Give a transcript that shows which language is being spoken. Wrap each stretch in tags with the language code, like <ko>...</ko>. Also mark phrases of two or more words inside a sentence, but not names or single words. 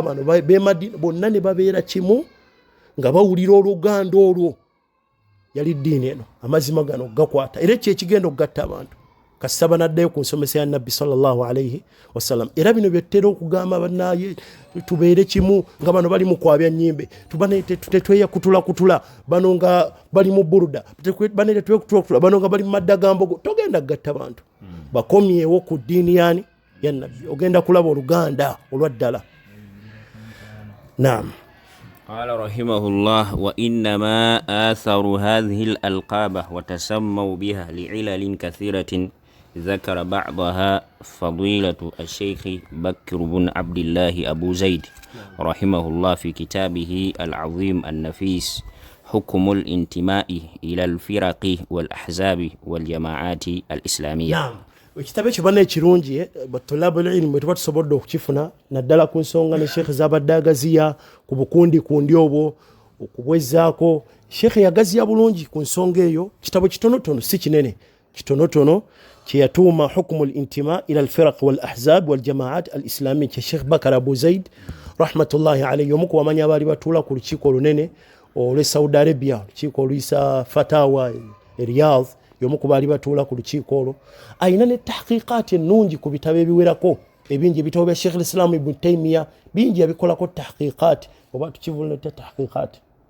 <lg>bano bemadina bonna ne babeera kimu nga bawulira oluganda olwo yali ddiini eno amazima gano gakwata era kyekigenda okugatta abantu kasita banaddayo ku nsomesa ya nabbi</lg> <ar>صلى الله عليه وسلم</ar> <lg>era bino byetera okugamba bannaye tubeere kimu nga bano bali mu kwabya nnyimbe tetweya kutula bano nga bali mu buruda banete twekutula bano nga bali mu madda gambogo togenda kugatta bantu bakomyewo ku ddiini yani ya nabbi ogenda kulaba oluganda olwaddala.</lg> <ar>Naam. قال رحمه الله وإنما آثروا هذه الألقاب وتسموا بها لعلل كثيرة ذكر بعضها فضيلة الشيخ بكر بن عبد الله أبو زيد رحمه الله في كتابه العظيم النفيس حكم الانتماء إلى الفرق والأحزاب والجماعات الإسلامية. نعم.</ar> <lg>Ekitabo ekyo bana ekirungi batulabu ilmu bwe tuba tusobodde okukifuna naddala ku nsonga ne Sheikh zabadde agaziya ku bukundi obwo okubwezaako Sheikh yagaziya bulungi ku nsonga eyo kitabo kitonotono si kinene kitonotono kyeyatuuma hukumu al-intima ila al-firaq wal-ahzab wal-jamaat al-islamiyya kya Sheikh Bakar Abu Zaid</lg> <ar>رحمة الله عليه</ar> <lg>omu ku bamanyi abaali batuula ku lukiiko olunene olw'e Saudi Arabia lukiiko oluyisa Fatawa Riyadh yomu ku baali batuula ku lukiiko olwo ayina ne tahqiqaati ennungi ku bitabo ebiwerako ebingi ebitabo bya Sheikh al-Islam Ibn Taymiyyah bingi yabikolako tahqiqaati oba tukivulunete tahqiqaati</lg>